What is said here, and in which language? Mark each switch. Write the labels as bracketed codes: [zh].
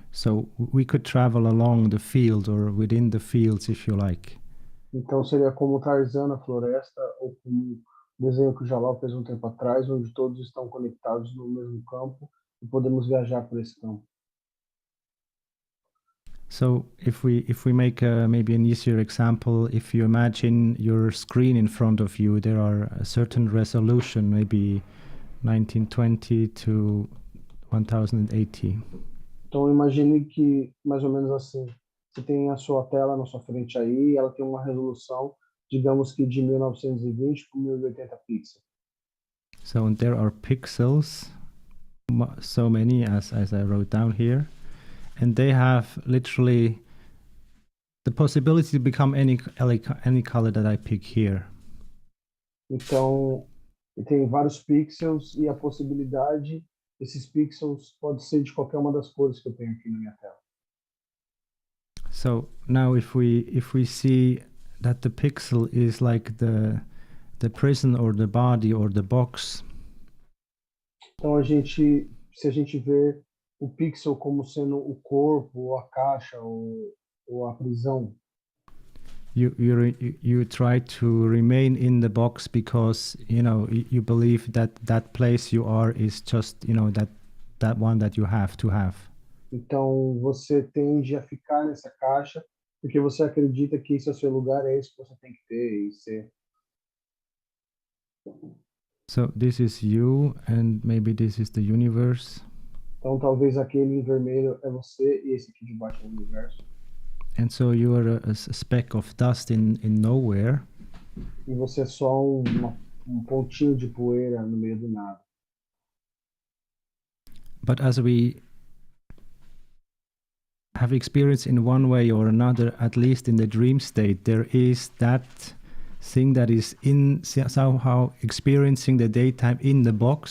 [en] So we could travel along the field or within the fields, if you like. [pt] Então seria como Tarzan na floresta, ou como o desenho que o Jalal fez um tempo atrás, onde todos estão conectados no mesmo campo e podemos viajar por esse campo. [en] So if we make maybe an easier example, if you imagine your screen in front of you, there are a certain resolution, maybe 1920 to 1080. [pt] Então imagine que mais ou menos assim, você tem a sua tela na sua frente aí, ela tem uma resolução, digamos que de 1920 por 1080 pixels. [en] So there are pixels, so many as I wrote down here, and they have literally the possibility to become any color that I pick here. [pt] Então, tem vários pixels e a possibilidade desses pixels pode ser de qualquer uma das cores que eu tenho aqui na minha tela. [en] So now if we see that the pixel is like the prison or the body or the box, [pt] Então, se a gente vê o pixel como sendo o corpo, ou a caixa, ou a prisão, [en] you try to remain in the box because you believe that place you are is just that one that you have to have. [pt] então você tende a ficar nessa caixa porque você acredita que esse é o seu lugar, é isso que você tem que ter e ser. [en] So this is you, and maybe this is the universe. [pt] Então talvez aquele em vermelho é você e esse aqui de baixo é o universo. [en] And so you are a speck of dust in nowhere. [pt] E você é só um pontinho de poeira no meio do nada. [en] But as we have experienced in one way or another, at least in the dream state, there is that thing that is somehow experiencing the daytime in the box.